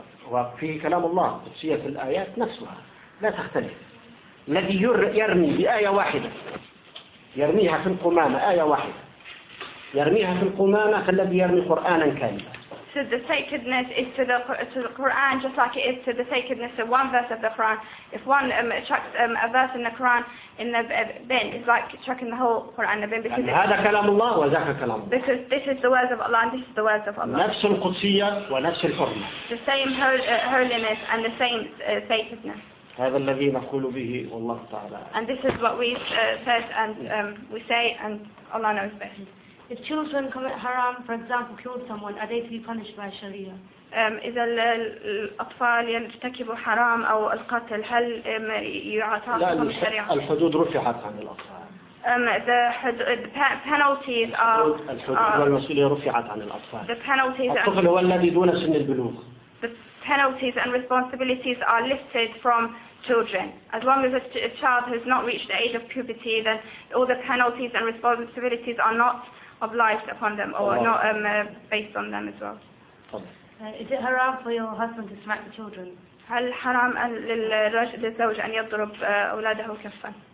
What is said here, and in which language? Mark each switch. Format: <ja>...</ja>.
<ar>وفيه كلام الله قدسية الآيات نفسها لا تختلف. الذي يرمي بآية واحدة يرميها في القمامة آية واحدة يرميها في القمامة فالذي يرمي قرآنا كاملا.</ar> <en>So the sacredness is to the Quran just like it is to the sacredness of one verse of the Quran. If one chucks a verse in the Quran in the bin, it's like chucking the whole Quran in the bin. Because</en> <ar>هذا كلام الله وذاك كلام الله.</ar> <en>Because this is the words of Allah and this is the words of Allah.</en> <ar>نفس القدسية ونفس الحرمة.</ar> <en>The same holiness and the same sacredness.</en> <ar>هذا الذي نقول به والله تعالى.</ar> <en>And this is what we said and we say and Allah knows best. If children commit haram, for example, killed someone, are they to be punished by Sharia?</en> <ar>إذا الأطفال يرتكبوا حرام أو القتل هل يعاتبهم الشريعة؟ الحدود رفعت عن الأطفال.</ar> <en>The penalties are.</en> <ar>الحدود والمسؤولية رفعت عن الأطفال.</ar> <en>The penalties.</en> <ar>الطفل هو الذي دون سن البلوغ.</ar> <en>The penalties and responsibilities are lifted from. Children. As long as a child has not reached the age of puberty, then all the penalties and responsibilities are not obliged upon them or oh. not based on them as well. Is it haram for your husband to smack the children?</en> <ar>هل حرام للرجل الزوج أن يضرب أولاده كفا؟</ar>